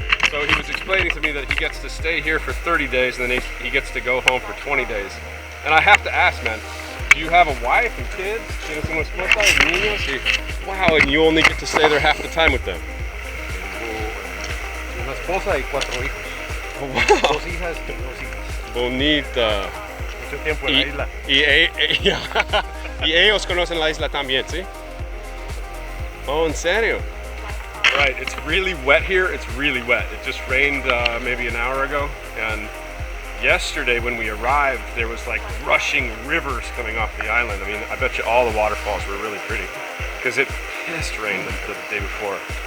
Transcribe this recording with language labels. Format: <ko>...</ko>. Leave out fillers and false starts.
<en>So he was explaining to me that he gets to stay here for 30 days and then he gets to go home for 20 days. And I have to ask, man, do you have a wife and kids?</en> <es>¿Tienes una esposa y niños?</es> <en>Wow, and you only get to stay there half the time with them.</en> <es>Una esposa y 4 hijos. Oh, wow. 2 hijas y 2 hijos. Bonita. Mucho tiempo en la isla. Y ellos conocen la isla también, ¿sí? Oh, ¿en serio?</es> <en>Right, it's really wet here. It's really wet. It just rained maybe an hour ago, and yesterday when we arrived, there was like rushing rivers coming off the island. I mean, I bet you all the waterfalls were really pretty because it pissed rain the day before.</en>